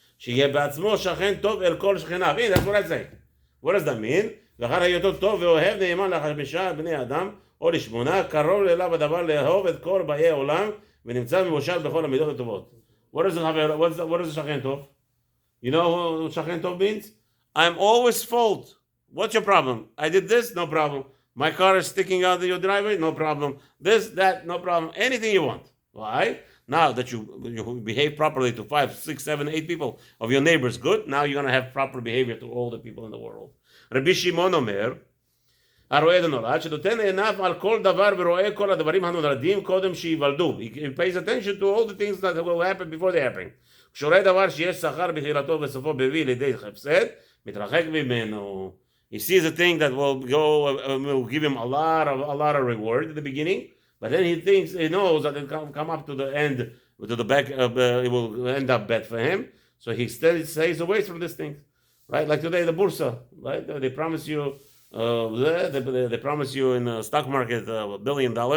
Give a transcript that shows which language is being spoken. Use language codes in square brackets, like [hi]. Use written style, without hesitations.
[he] שיהיה בעצמו שכן טוב אל כל שכניו. [en] That's what I say. What does that mean? [he] ואחר היותו טוב ואוהב נאמן לחמישה בני אדם, או לשמונה, קרוב אליו הדבר לאהוב את כל באי העולם, ונמצא מבושל בכל המידות הטובות. [en] What is [he] שכן טוב? [en] You know what שכן טוב means? I'm always fault. What's your problem? I did this? No problem. My car is sticking out of your driveway? No problem. This, that, no problem. Anything you want. Why? Now that you behave properly to 5, 6, 7, 8 people of your neighbors, good. Now you're going to have proper behavior to all the people in the world. [he] Rabbi Shimon Omer, הרואה את הנולד, שנותן עיניו על כל דבר ורואה כל הדברים הנולדים קודם שיוולדו. [en] He pays attention to all the things that will happen before they happen. [he] כשרואה דבר שיש שכר בתחילתו וסופו מביא לידי הפסד, מתרחק ממנו. [en] He sees a thing that will give him a lot of reward at the beginning, but then he knows that it will come up to the end, to the back, it will end up bad for him. So he stays away from these things, right? Like today, the bursa, right? They promise you, they promise you in the stock market $1 billion.